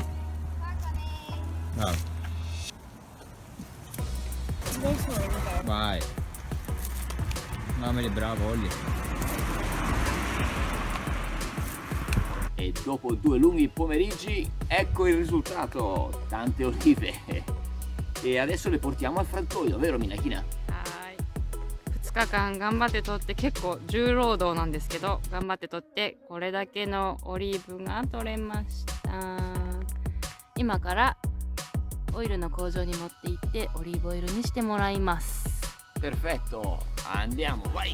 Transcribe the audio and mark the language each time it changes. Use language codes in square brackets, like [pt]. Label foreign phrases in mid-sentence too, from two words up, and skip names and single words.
[it] Bravo. Vai. Mamma bravo, Olli. E dopo 2 lunghi pomeriggi, ecco il risultato, tante olive. E adesso le portiamo al frantoio, vero Minakina? [ja] はい。2日間頑張って取って結構重労働なんですけど頑張って取ってこれだけのオリーブが取れました。今からオイルの工場に持って行ってオリーブオイルにしてもらいます。 [it] Perfetto, andiamo, vai!